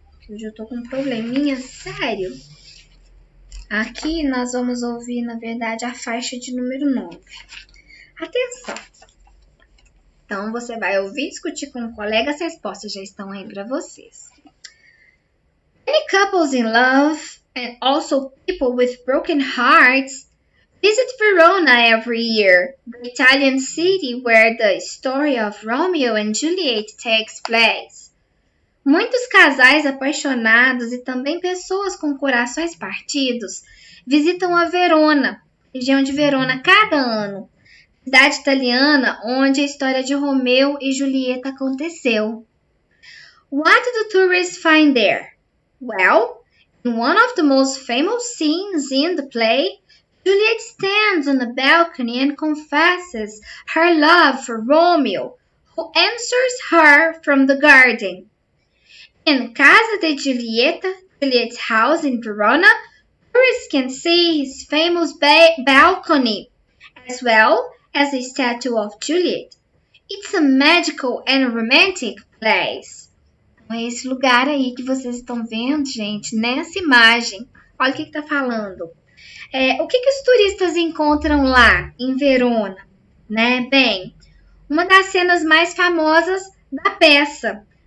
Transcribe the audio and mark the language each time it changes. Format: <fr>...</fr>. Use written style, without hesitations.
<pt>Hoje eu estou com um probleminha sério. Aqui nós vamos ouvir, na verdade, a faixa de número 9. Atenção! Então, você vai ouvir e discutir com um colega, as respostas já estão aí para vocês.</pt> <en>Many couples in love, and also people with broken hearts, visit Verona every year, the Italian city where the story of Romeo and Juliet takes place.</en> <pt>Muitos casais apaixonados e também pessoas com corações partidos visitam a Verona, região de Verona, cada ano, cidade italiana onde a história de Romeu e Julieta aconteceu.</pt> <en>What do tourists find there? Well, in one of the most famous scenes in the play, Juliet stands on a balcony and confesses her love for Romeo, who answers her from the garden. In Casa de Giulietta, Juliet's house in Verona, tourists can see his famous balcony, as well as the statue of Juliet. It's a magical and romantic place.</en> <pt>É esse lugar aí que vocês estão vendo, gente, nessa imagem. Olha o que está falando. O que os turistas encontram lá em Verona? Né? Bem, uma das cenas mais famosas da peça.</pt>